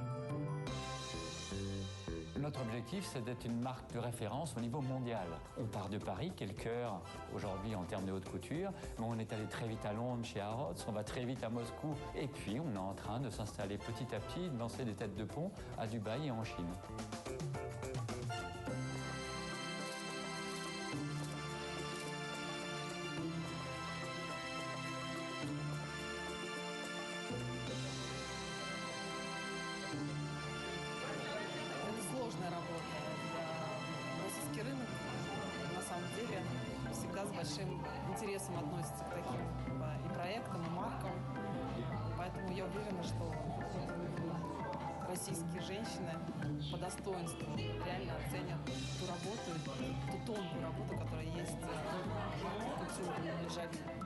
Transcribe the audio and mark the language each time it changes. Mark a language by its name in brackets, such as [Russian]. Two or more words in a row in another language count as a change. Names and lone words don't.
[French] Notre objectif, c'est d'être une marque de référence au niveau mondial. On part de Paris, qui est le cœur aujourd'hui en termes de haute couture, mais on est allé très vite à Londres chez Harrods, on va très vite à Moscou, et puis on est en train de s'installer petit à petit, de lancer des têtes de pont à Dubaï et en Chine. [Russian] Всегда с большим интересом относится к таким и проектам, и маркам. Поэтому я уверена, что российские женщины по достоинству реально оценят ту работу, ту тонкую работу, которая есть в кутюре Le Jabi.